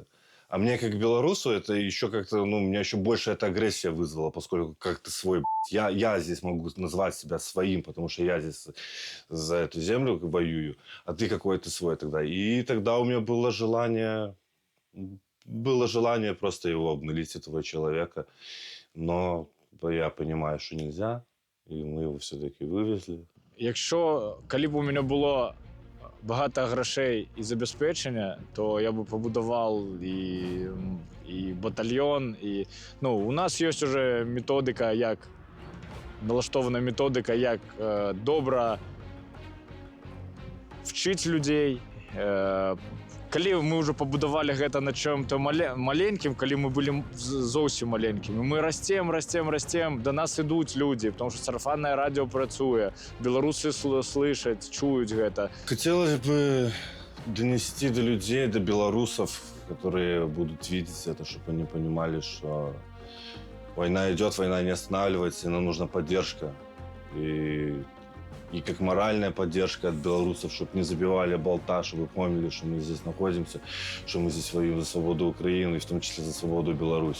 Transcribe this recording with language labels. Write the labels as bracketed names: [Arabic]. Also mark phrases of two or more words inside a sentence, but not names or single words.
[Russian] А мне, как белорусу, это еще как-то, ну, меня еще больше эта агрессия вызвала, поскольку как ты свой, я здесь могу назвать себя своим, потому что я здесь за эту землю воюю, а ты какой ты свой тогда. И тогда у меня было желание просто его обнулить, этого человека. Но я понимаю, что нельзя, и мы его все-таки вывезли. [Ukrainian] Якщо коли б у мене було багато грошей і забезпечення, то я би побудував і батальйон, і ну, у нас є вже методика, як налаштована методика, як добре вчити людей. Коли ми вже побудували гэта на чому-то маленьким, коли ми були зовсім маленькими, ми растем, до нас ідуть люди, тому що сарафанне радіо працює, білоруси слышать, чують гэта. [Russian] Хотелось бы донести до людей, до белорусов, которые будут видеть это, чтобы они понимали, что война идет, война не останавливается, и нам нужна поддержка. И как моральная поддержка от белорусов, чтобы не забивали болта, чтобы помнили, что мы здесь находимся, что мы здесь воюем за свободу Украины, и в том числе за свободу Беларуси.